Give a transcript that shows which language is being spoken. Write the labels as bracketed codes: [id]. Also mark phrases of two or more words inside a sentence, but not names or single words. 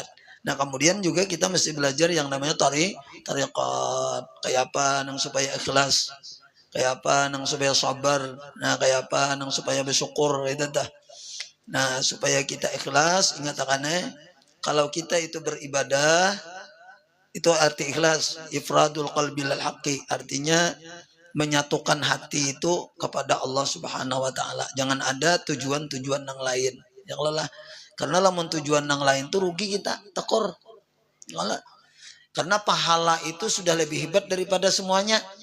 [id] Nah kemudian juga kita mesti belajar yang namanya tarikat, kayak apa nang supaya ikhlas, kayak apa nang supaya sabar, nah kayak apa nang supaya bersyukur itu dah. Nah supaya kita ikhlas, ingat kalau kita itu beribadah, itu arti ikhlas, [ar] إفراد القلب للحق, [id] artinya menyatukan hati itu kepada Allah [ar] سبحانه وتعالى. [id] Jangan ada tujuan-tujuan yang lain. Yang lelah. Karena lamun tujuan yang lain itu rugi kita, tekor. Karena pahala itu sudah lebih hebat daripada semuanya.